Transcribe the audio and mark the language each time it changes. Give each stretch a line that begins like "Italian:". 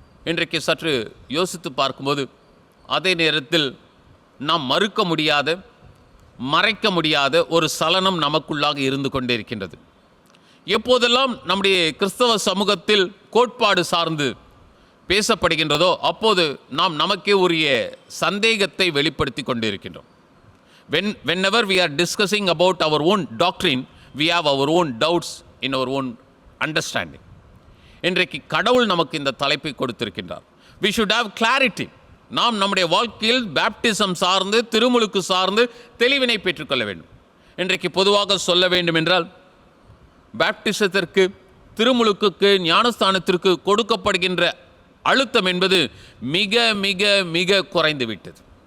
Tamil: இன்றைக்கு சற்று யோசித்து பார்க்கும்போது அதே நேரத்தில் நாம் மறுக்க முடியாத, மறைக்க முடியாத ஒரு சலனம் நமக்குள்ளாக இருந்து கொண்டே இருக்கின்றது. எப்போதெல்லாம் நம்முடைய கிறிஸ்தவ சமூகத்தில் கோட்பாடு சார்ந்து பேசப்படுகின்றதோ அப்போது நாம் நமக்கே உரிய சந்தேகத்தை வெளிப்படுத்தி கொண்டிருக்கின்றோம்.
English: whenever we are discussing about our own doctrine, we have our own doubts in our own understanding.
Tamil: இன்றைக்கு கடவுள் நமக்கு இந்த தலைப்பை கொடுத்திருக்கின்றார்.
English: we should have clarity.
Tamil: நாம் நம்முடைய வாழ்க்கையில் பேப்டிசம் சார்ந்து, திருமுழுக்கு சார்ந்து தெளிவினை பெற்றுக்கொள்ள வேண்டும். இன்றைக்கு பொதுவாக சொல்ல வேண்டும் என்றால், பேப்டிசத்திற்கு, திருமுழுக்குக்கு, ஞானஸ்தானத்திற்கு கொடுக்கப்படுகின்ற அழுத்தம் என்பது மிக மிக மிக குறைந்து விட்டது.